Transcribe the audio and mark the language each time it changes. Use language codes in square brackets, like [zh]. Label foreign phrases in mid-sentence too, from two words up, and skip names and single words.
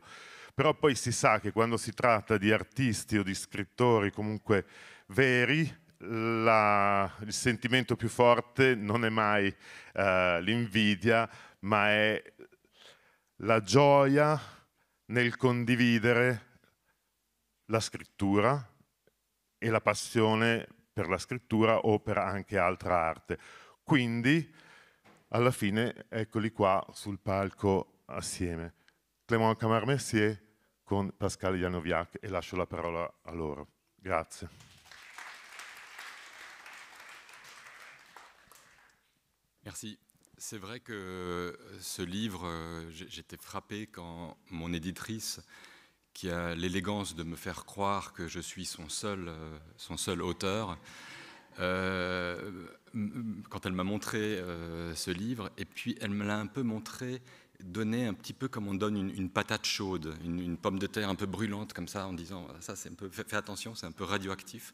[it] Però poi si sa che quando si tratta di artisti o di scrittori comunque veri, il sentimento più forte non è mai l'invidia, ma è la gioia nel condividere la scrittura e la passione per la scrittura o per anche altra arte. Quindi, alla fine, eccoli qua sul palco assieme. Clément Camard-Messier con Pascal Janoviak, e lascio la parola a loro. Grazie. [fr] Merci. C'est vrai que ce livre, j'étais frappé quand mon éditrice, qui a l'élégance de me faire croire que je suis son seul auteur, quand elle m'a montré ce livre, et puis elle me l'a un peu montré, donné un petit peu comme on donne une patate chaude, une pomme de terre un peu brûlante comme ça, en disant ça c'est un peu, fais attention, c'est un peu radioactif.